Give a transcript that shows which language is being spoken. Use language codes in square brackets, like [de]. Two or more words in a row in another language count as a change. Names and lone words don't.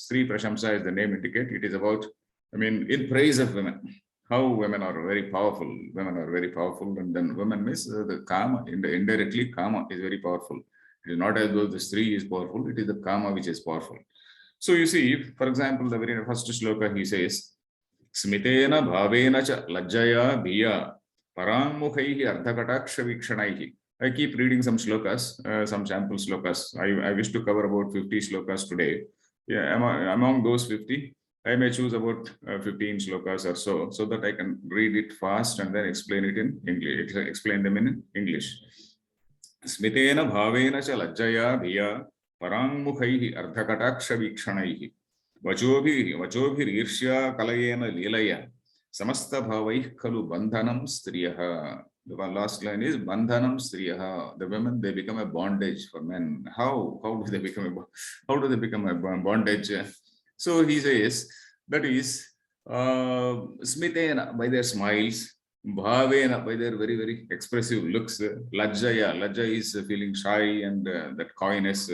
[en] Sri Prashamsa, as the name indicates, it is about, in praise of women. How women are very powerful. Women are very powerful, and then women means the Kama, indirectly Kama is very powerful. It is not as though the Sri is powerful, it is the Kama which is powerful. So you see, for example, the very first shloka, he says, [sa] Smitena bhavena cha lajjaya bhiya parammukhaihi ardhakataksha vikshanaihi. [en] I keep reading some shlokas, some sample shlokas. I wish to cover about 50 shlokas today. Yeah, among those 50, I may choose about 15 shlokas or so that I can read it fast and then explain it in English, explain them in English. [sa] Smitena bhavena cha lajjaya bhiya parammukhaihi ardhakataksha vikshanaihi. Vachobhir kalayena lilaya samasta bhavaih khalu bandhanam striyaha. [en] The last line is [sa] bandhanam striyaha. [en] The women, they become a bondage for men. How do they become a bondage? So he says that is smitena, by their smiles, bhavena, by their very very expressive looks, lajja is feeling shy and that coyness.